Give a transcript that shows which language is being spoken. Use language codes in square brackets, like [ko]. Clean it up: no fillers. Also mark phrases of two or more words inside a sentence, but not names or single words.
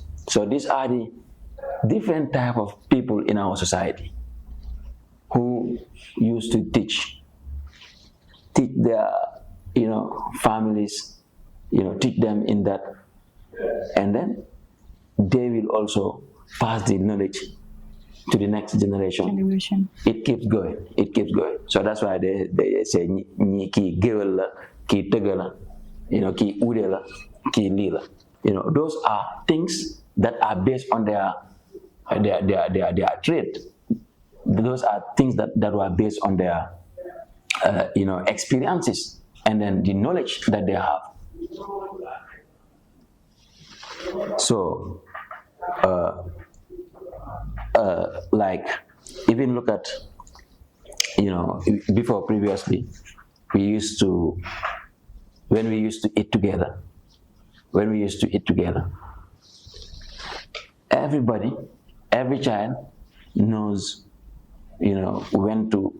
[en] So these are the different type of people in our society who used to teach their families, teach them in that, and then they will also pass the knowledge to the next generation. It keeps going. So that's why they say [kha] ni ki gewel la, ki tege la, ki ude la, ki li la. [en] Those are things that are based on their trade. Those are things that were based on their experiences, and then the knowledge that they have. So like, even look at, before, previously, when we used to eat together, every child knows, when